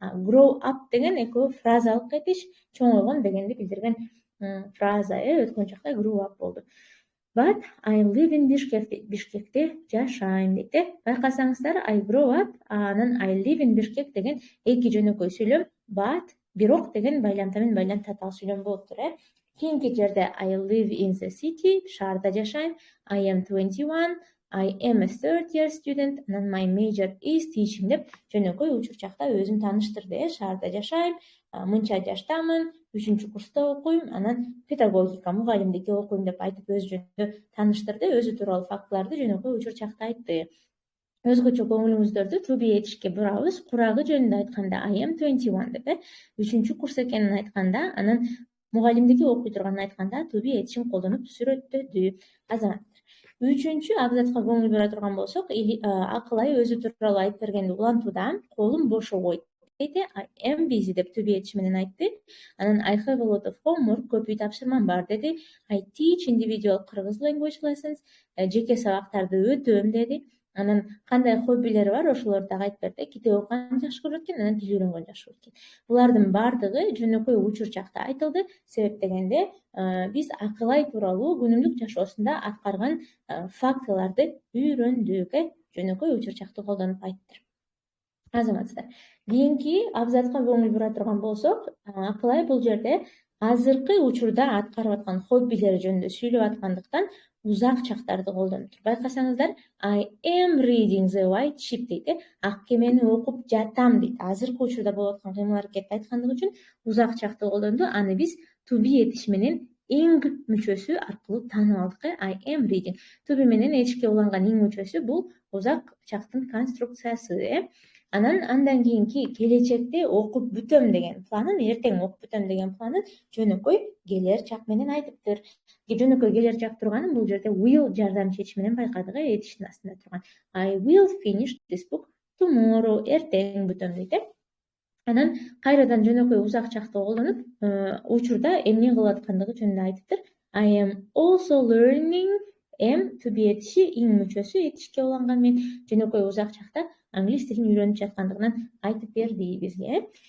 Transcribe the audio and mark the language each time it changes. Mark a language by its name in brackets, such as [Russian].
[Kyrgyz] Grow up деген экөө фразалык этиш, чоңойгон дегенди билдирген фраза, өткөн чакта grew up болду. [English] But I live in Bishkek дейт. [Kyrgyz] Бишкекте жашайм дейт. Байкасаңыздар, [English] I grow up, [Kyrgyz] анан [English] I live in Bishkek [Kyrgyz] деген эки жөнөкөй сүйлөм, but бирок деген байламта менен байланып татаал сүйлөм болуптур. Кийинки жерде [English] I live in the city, [Kyrgyz] шаарда жашайм. [English] I am 21, I am a third year student, and my major is teaching [Kyrgyz] деп жөнөкөй учур чакта өзүн тааныштырды. Шаарда жашайм, мынча жаштамын, 3-курста окуйм, анан педагогика, мугалимдикке окуйм деп айтып өзү жөнүндө тааныштырды. Өзү тууралуу фактыларды жөнөкөй учур чакта айтты. Өзгөчө көңүлүңүздөрдү to be этишке бурабыз. Курагы жөнүндө айтканда I am 21 деп, 3-курс экенин айтканда, анан мугалимдикке окуй турганын айтканда to be этишин колдонуп сүрөттөдү. Азаматтар, 3-абзацка көңүл бура турган болсок, Акылай өзү тууралуу айтып бергенди улантууда колум бошобойт дейт. [English] I am busy [Kyrgyz] деп to be этиши менен айтты. Анан [English] I have a lot of homework, [Kyrgyz] көп үй тапшырмам бар деди. I teach individual Kyrgyz language lessons, жеке сабактарды өтөм деди. Анан кандай хоббилери бар, ошолорду дагы айтып берди. Китеп окуганды жакшы көрөт экен, анан тил үйрөнгөндү жакшы көрөт экен. Булардын баардыгы жөнөкөй учур чакта айтылды. Себеп дегенде, биз Акылай тууралуу күнүмдүк жашоосунда аткарган фактыларды үйрөндүк. Жөнөкөй учур чакты колдонуп айттыр. Азаматсыздар, кийинки абзацка көңүл бура турган болсок, Акылай бул жерде азыркы учурда аткарып аткан хоббилери жөнүндө сүйлөп аткандыктан узак чактарды колдонуптур. Байкасаңыздар, [English] I am reading the white sheep дейт. [Kyrgyz] Ак кемени окуп жатам дейт. Азыркы учурда болуп аткан кыймыл-аракетти айткандыгы үчүн узак чакты колдонду. Аны биз to be этиши менен ing мүчөсү аркылуу таанып алдык. [English] I am reading. [Kyrgyz] To be менен этишке уланган ing мүчөсү бул узак чактын конструкциясы. Андан кийинки келечекте окуп бүтөм деген планын, эртең окуп бүтөм деген планын жөнөкөй келер чак менен айтыптыр. Жөнөкөй келер чак турганын бул жерде will жардамчы этиш менен байкадык, этиштин астында турган. [English] I will finish this book tomorrow, [Kyrgyz] эртең бүтөм дейт. Анан кайрадан жөнөкөй узак чакты колдонуп, учурда эмне кылып аткандыгы жөнүндө айтыптыр. [English] I am also learning, [Kyrgyz] to be этиши ing мүчөсү этишке уланган менен жөнөкөй узак чакта англис тилин үйрөнүп жаткандыгынан айтып берди бизге.